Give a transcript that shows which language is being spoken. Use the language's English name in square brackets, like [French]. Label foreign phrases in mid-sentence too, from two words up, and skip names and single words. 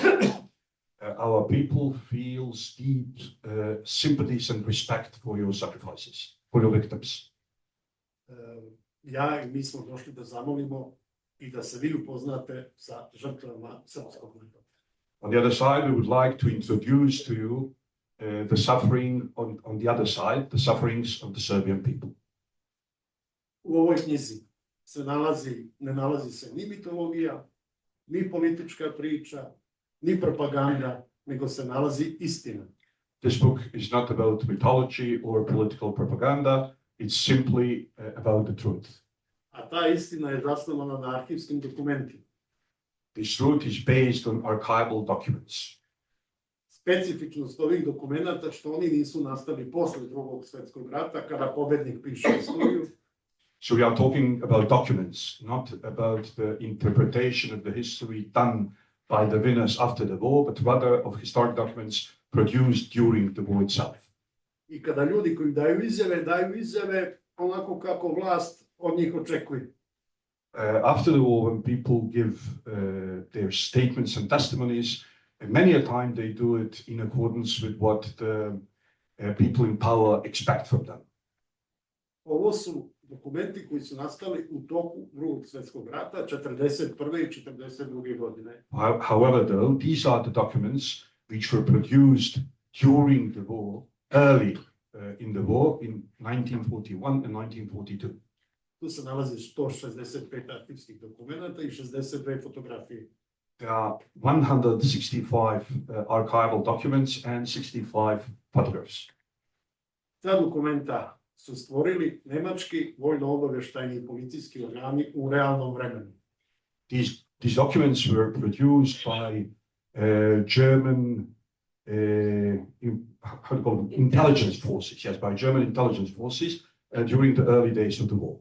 [English] Our people feels deep sympathies and respect for your sacrifices, for your victims. [Serbian] Ja i mi smo došli da zamolimo i da se vi upoznate sa žrtvama srpskog naroda. [English] On the other side, we would like to introduce to you the suffering on the other side, the sufferings of the Serbian people. [Serbian] U ovoj knjizi ne nalazi se ni mitologija, ni politička priča, ni propaganda, nego se nalazi istina. [English] This book is not about mythology or political propaganda. It's simply about the truth. [Serbian] A ta istina je zasnovana na arhivskim dokumentima. [English] This truth is based on archival documents. [Serbian] Specifičnost ovih dokumenata što oni nisu nastali posle Drugog svjetskog rata kada pobednik piše istoriju. [English] So we are talking about documents, not about the interpretation of the history done by the winners after the war, but rather of historic documents produced during the war itself. [Serbian] I kada ljudi koji daju izjave onako kako vlast od njih očekuje. [English] After the war, when people give their statements and testimonies, many a time they do it in accordance with what the people in power expect from them. [Serbian] Ovo su dokumenti koji su nastali u toku Drugog svjetskog rata, 41. i 42. godine. [English] However, though, these are the documents which were produced during the war, early in the war, in 1941 and 1942. [Serbian] Tu se nalazi 165 arhivskih dokumenta i 62 fotografije. [English] There are 165 archival documents and 65 photographs. [Serbian] Ta dokumenta su stvorili nemački vojno-obavještajni i policijski organi u realnom vremenu. [English] These documents were produced by German intelligence forces, yes, by German intelligence forces during the early days of the war.